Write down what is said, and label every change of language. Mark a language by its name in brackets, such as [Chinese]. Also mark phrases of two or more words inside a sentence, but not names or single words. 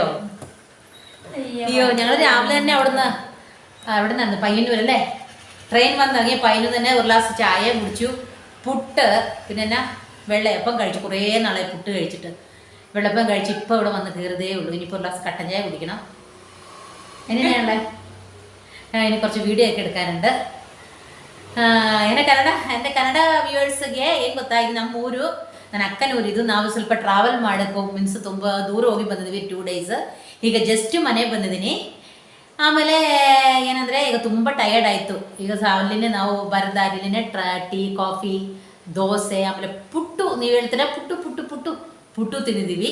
[Malayalam] അയ്യോ, ഞങ്ങൾ രാവിലെ തന്നെ അവിടെ നിന്ന് പയ്യന്നൂർ അല്ലേ, ട്രെയിൻ വന്നിറങ്ങിയ പയ്യന്നൂർ തന്നെ ഒരു ഗ്ലാസ് ചായ കുടിച്ചു. പുട്ട്, പിന്നെ എന്നാ വെള്ളയപ്പം കഴിച്ചു. കുറേ നാളെ പുട്ട് കഴിച്ചിട്ട് വെള്ളപ്പം കഴിച്ച് ഇപ്പോൾ ഇവിടെ വന്ന് കയറിയതേ ഉള്ളൂ. ഇനിയിപ്പോൾ ഒരു ഗ്ലാസ് കട്ടൻ ചായ കുടിക്കണം. എങ്ങനെയാണല്ലേ? ഇനി കുറച്ച് വീഡിയോ ഒക്കെ എടുക്കാനുണ്ട്. [Kannada] എൻ്റെ ಕನ್ನಡ ವ್ಯೂವರ್ಸ್ಗೆ ಏನು ಗೊತ್ತಾ, ಈಗ ನಮ್ಮೂರು ನನ್ನ ಅಕ್ಕನೂರಿದು. ನಾವು ಸ್ವಲ್ಪ ಟ್ರಾವೆಲ್ ಮಾಡೋಕ್ಕೆ ಮೀನ್ಸ್ ತುಂಬ ದೂರ ಹೋಗಿ ಬಂದಿದ್ದೀವಿ 2 days. ಈಗ ಜಸ್ಟ್ ಮನೆಗೆ ಬಂದಿದ್ದೀನಿ. ಆಮೇಲೆ ಏನಂದರೆ ಈಗ ತುಂಬ ಟಯರ್ಡ್ ಆಯಿತು. ಈಗ ಅಲ್ಲಿನೇ ನಾವು ಬರದಾರಿನೇ ಟೀ ಕಾಫಿ ದೋಸೆ ಆಮೇಲೆ ಪುಟ್ಟು, ನೀವು ಹೇಳ್ತೀರ ಪುಟ್ಟು ತಿಂದಿದ್ದೀವಿ.